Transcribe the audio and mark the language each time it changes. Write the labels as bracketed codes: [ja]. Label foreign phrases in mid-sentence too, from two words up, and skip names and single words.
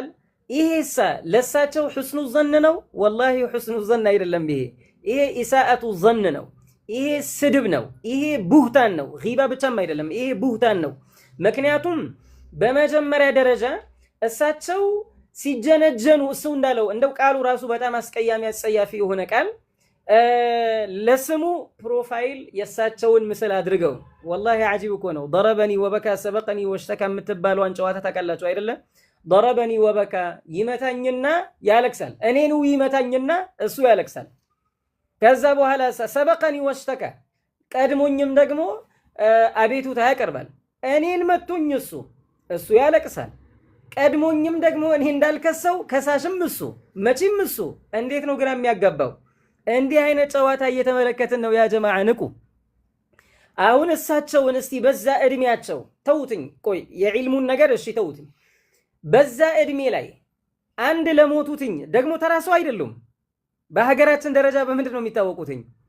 [am] ይሄሳ ለሳቸው [ar] حسن الظن [am] ነው? [ar] والله حسن الظن [am] አይደለም። ይሄ [ar] إساءة الظن [am] ነው። ይሄ ስድብ ነው። ይሄ ቡህታን ነው። ጊባ ብቻም አይደለም፣ ይሄ ቡህታን ነው። ምክንያቱም በመጀመሪያ ደረጃ እሳቸው ሲጀነጀኑ እሱ እንዳለው እንደው ቃሉ ራሱ በጣም አስቀያሚ አጸያፊ የሆነ ቃል ለስሙ ፕሮፋይል የሳቸውን ምስል አድርገው [ar] والله عجيب [am] እኮ ነው። [ar] ضربني وبكى سبقني واشتكى [am] የምትባለውን ጨዋታ ታውቃላችሁ አይደለ? [ar] ضربني وبكى [am] ይመታኝና ያለቅሳል። እኔኑ ይመታኝና እሱ ያለቅሳል። ከዛ በኋላ [ar] سبقني واشتكى [am] ቀድሞኝም ደግሞ አቤቱታ ያቀርባል። እኔን መቶኝ እሱ ያለቅሳል። ቀድሞኝም ደግሞ እኔ እንዳልከሰው ከሳሽም እሱ መቼም እሱ። እንዴት ነው ግራ የሚያጋባው? እንዲህ አይነት ጨዋታ እየተመለከትን ነው [ar] يا جماعة [am] ንቁ። አሁን እሳቸውን እስቲ በዛ እድሜያቸው ተውትኝ፣ ቆይ የዒልሙን ነገር እሺ ተውትኝ። በዛ እድሜ ላይ አንድ ለሞቱትኝ ደግሞ ተራሰው አይደሉም። በሀገራችን ደረጃ በምንድን ነው የሚታወቁትኝ?